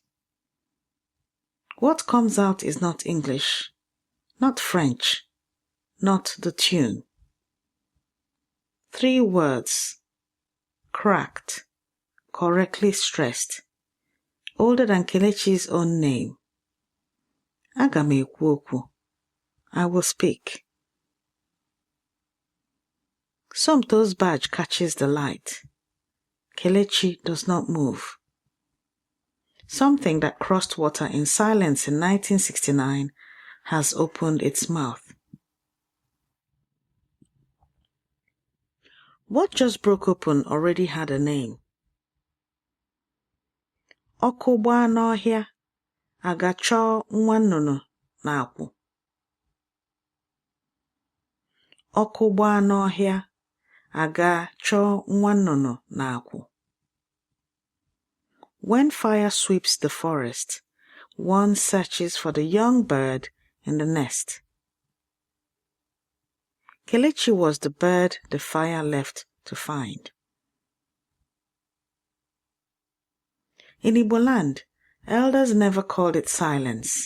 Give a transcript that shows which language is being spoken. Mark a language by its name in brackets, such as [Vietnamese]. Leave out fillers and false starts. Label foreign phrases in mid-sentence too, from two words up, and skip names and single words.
[English] What comes out is not English, not French, not the tune. 3 words, cracked, correctly stressed, older than Kelechi's own name. [Igbo] Aga m ekwu okwu. [English] I will speak. Somto's badge catches the light. Kelechi does not move. Something that crossed water in silence in 1969 has opened its mouth. What just broke open already had a name. [Igbo] Ọkụ gbaa n'ọhịa, aga chọọ nwa nnụnụ na-akwụ. Ọkụ gbaa n'ọhịa, aga chọọ nwa nnụnụ na-akwụ. [English] When fire sweeps the forest, one searches for the young bird in the nest. Kelechi was the bird the fire left to find. In Igbo land, elders never called it silence.